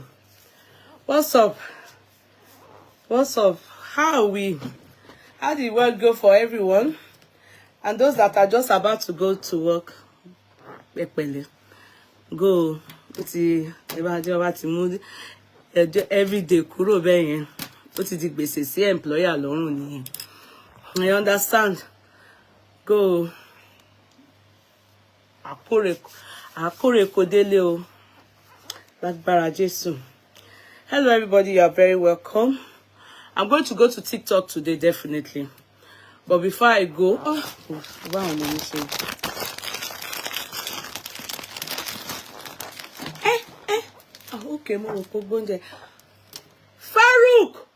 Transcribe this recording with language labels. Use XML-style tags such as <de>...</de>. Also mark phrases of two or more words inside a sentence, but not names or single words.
<en>What's up? How are we? How did work go for everyone? And those that are just about to go to work, go. Every day</en> <yo>kúrò bẹ́ẹ̀ yẹn ó ti di gbèsè sí employer lọ́rùn nìyẹn.</yo> <en>I understand. Go.</en> <yo>Àkórè kò délé o. Lágbára Jésù.</yo> <en>Hello everybody, you are very welcome. I'm going to go to TikTok today definitely. But before I go, okay, Farouk!</en>